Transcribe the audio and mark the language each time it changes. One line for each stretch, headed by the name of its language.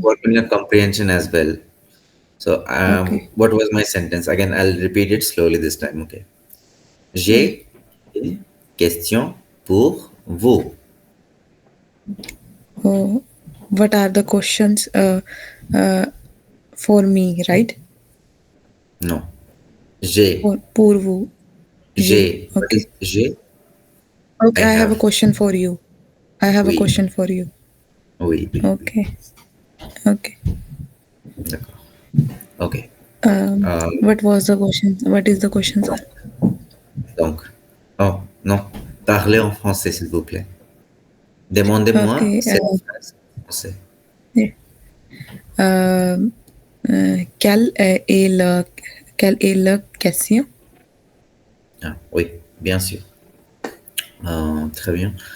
English: work on your comprehension as well. So, Okay. what was my sentence? Again, I'll repeat it slowly this time. Okay. Yeah.
French: J'ai une question pour vous.
English: What are the questions uh, for me, right?
French: Non. J'ai. Pour vous. You.
English: J'ai. What is Okay.
French: j'ai? I
English: Okay, I have a have. question for you. I have a
French: Oui.
English: question for you.
French: Oui, oui, oui.
English: Okay. Okay.
French: D'accord. Ok.
English: What was the question? What is the question, sir?
French: Donc. Oh, non. Parlez en français, s'il vous plaît. Demandez-moi
English: Okay.
French: cette phrase en français. Yeah. Quelle quelle est la question? Ah, oui, bien sûr. Très bien.